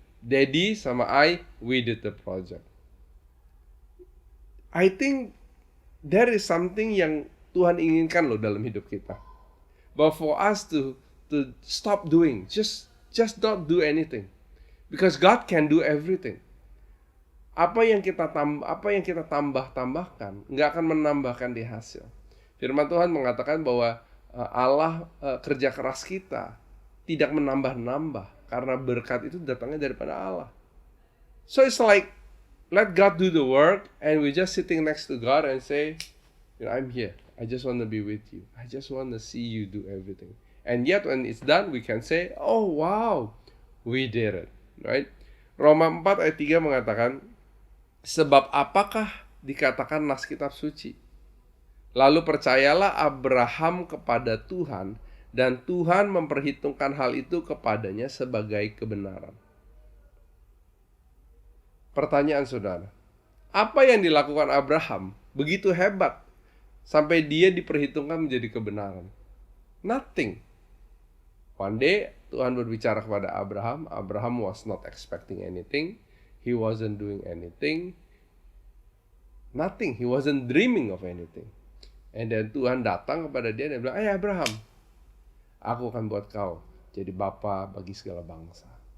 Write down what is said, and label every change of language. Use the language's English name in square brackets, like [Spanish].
[English] Daddy [Indonesian] sama [English] I, we did the project. I think there is something [Indonesian] yang Tuhan inginkan loh dalam hidup kita. [English] But for us to stop doing, just don't do anything. Because God can do everything. [Indonesian] Apa yang kita tambahkan nggak akan menambahkan di hasil. Firman Tuhan mengatakan bahwa Allah kerja keras kita tidak menambah-nambah karena berkat itu datangnya daripada Allah. [English] So it's like let God do the work and we just sitting next to God and say, I'm here. I just want to be with you. I just want to see you do everything. And yet when it's done we can say, oh wow, we did it. Right? [Indonesian] Roma 4 ayat 3 mengatakan, sebab apakah dikatakan nas kitab suci? Lalu percayalah Abraham kepada Tuhan, dan Tuhan memperhitungkan hal itu kepadanya sebagai kebenaran. Pertanyaan saudara, apa yang dilakukan Abraham begitu hebat sampai dia diperhitungkan menjadi kebenaran? [English] Nothing. One day [Indonesian] Tuhan berbicara kepada Abraham. [English] Abraham was not expecting anything. He wasn't doing anything. Nothing. He wasn't dreaming of anything. And then [Indonesian] Tuhan datang kepada dia dan bilang, Abraham, aku akan buat kau jadi bapa bagi segala bangsa.